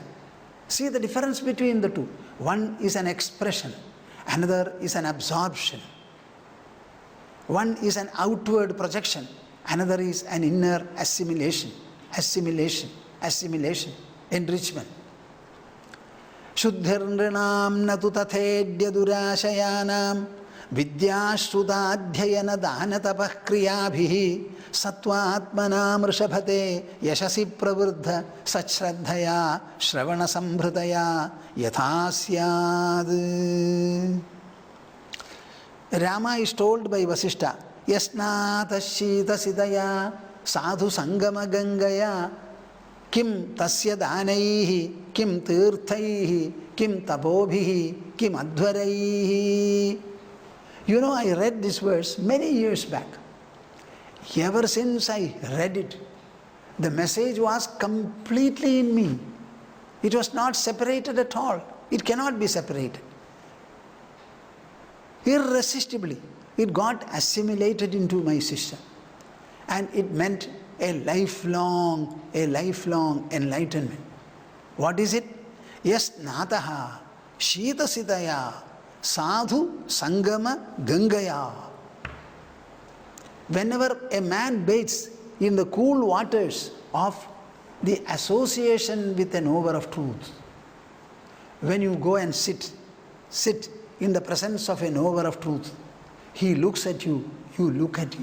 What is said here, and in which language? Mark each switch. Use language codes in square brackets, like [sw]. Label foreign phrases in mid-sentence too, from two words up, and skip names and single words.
[en] See the difference between the two. One is an expression, another is an absorption. One is an outward projection, another is an inner assimilation. enrichment. [sa] Shuddhirnrinam natu tathedya durashayanam vidyashrutadhyayana dhanatapah kriyabhihi satvatmanam rishabhate yashasi pravruddha sachraddhaya shravana sambrutaya yathasyad. [en] Rama is told by Vasishtha, [sa] Yasnata Shita Sidaya Sadhu Sangama Gangaya Kim Tasya Danaihi Kim Tirthaihi Kim Tabobhihi Kim Advaraihi. [en] You know, I read this verse many years back. Ever since I read it, the message was completely in me. It was not separated at all. It cannot be separated. Irresistibly, it got assimilated into my system. And it meant a lifelong enlightenment. What is it? Yes, [sa] nataha, shita sitaya, sadhu sangama gangaya. [en] Whenever a man bathes in the cool waters of the association with a knower of truth, when you go and sit in the presence of a knower of truth, he looks at you, you look at him.